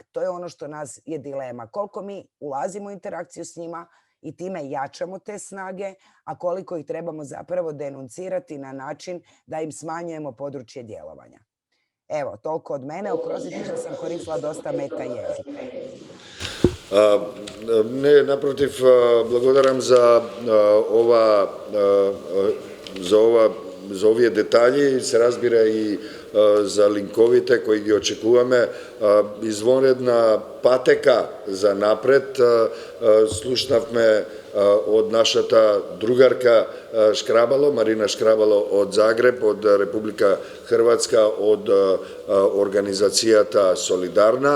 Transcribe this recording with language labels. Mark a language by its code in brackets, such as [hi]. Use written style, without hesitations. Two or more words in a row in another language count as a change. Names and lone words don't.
[hr] To je ono što nas je dilema. Koliko mi ulazimo u interakciju s njima i time jačamo te snage, a koliko ih trebamo zapravo denuncirati na način da im smanjujemo područje djelovanja. Evo, toliko od mene. Oprostite što sam koristila dosta meta jezika. Ne, naprotiv, [mk] благодарам за овие детали, се разбира и за линковите кои ги очекуваме. Извонредна патека за напред. Слушнавме од нашата другарка Шкрабало, Марина Шкрабало од Загреб, од Република Хрватска, од организацијата Солидарна.